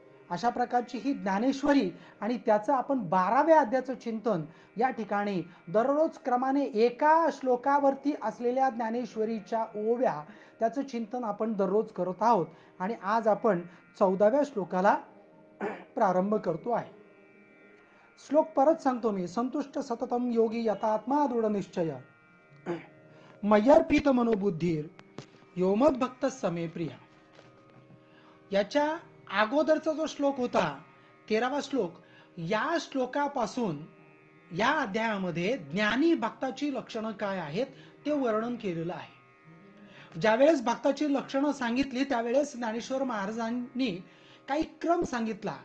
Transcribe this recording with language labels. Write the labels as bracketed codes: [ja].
[mr] अशा प्रकारची ही ज्ञानेश्वरी आणि त्याचं आपण 12व्या अध्यायाचं चिंतन या ठिकाणी दररोज क्रमाने एका श्लोकावरती असलेल्या ज्ञानेश्वरीच्या ओव्या त्याचं चिंतन आपण दररोज करत आहोत आणि आज आपण 14व्या श्लोकाला प्रारंभ करतो आहे. श्लोक परत सांगतो मी. [sa] संतुष्ट सततम योगी यतात्मा दृढ निश्चय मय्यर्पित मनोबुद्धीर योमद भक्त समे प्रिय. [mr] याच्या अगोदरचा जो श्लोक होता 13वा श्लोक, या श्लोकापासून या अध्यायामध्ये ज्ञानी भक्ताची लक्षणं काय आहेत ते वर्णन केलेलं आहे. ज्यावेळेस भक्ताची लक्षणं सांगितली त्यावेळेस ज्ञानेश्वर महाराजांनी काही क्रम सांगितला.